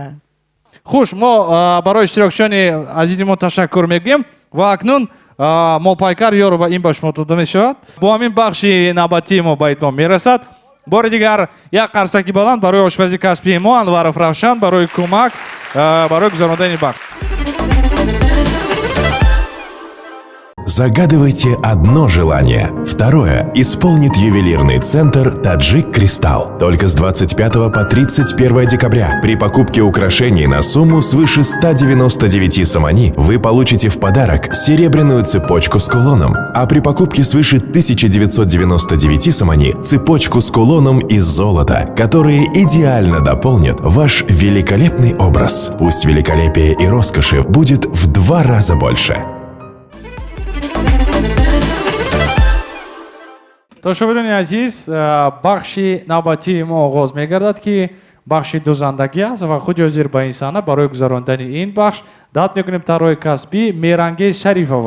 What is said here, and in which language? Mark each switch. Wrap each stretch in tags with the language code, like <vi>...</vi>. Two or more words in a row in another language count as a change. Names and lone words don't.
<tg>хуш мо барои иштирокчиёни азизи мо ташаккур мегӯем ва акнун Мопайкар Ёрова ин ба шумо дода мешавад. Бо ҳамин бахши навбатии мо ба итмом мерасад. бори дигар як қарсаки баланд барои ошпази касбии мо Анваров Равшан барои кӯмак барои гузарондани бахш.</tg> <ru>Загадывайте одно желание. Второе исполнит ювелирный центр «Таджик Кристалл». Только с 25 по 31 декабря при покупке украшений на сумму свыше 199 самани вы получите в подарок серебряную цепочку с кулоном, а при покупке свыше 1999 самани цепочку с кулоном из золота, которые идеально дополнят ваш великолепный образ. Пусть великолепие и роскоши будет в 2 раза больше.</ru> <tg>Тошобирони азиз, бахши навбатии мо оғоз мегардад ки бахши дузандаги аст ва худи ҳозир ба ин саҳна барои гузарондани ин бахш даъват мекунем тарои касбӣ Мерангез Шарифовро.</tg>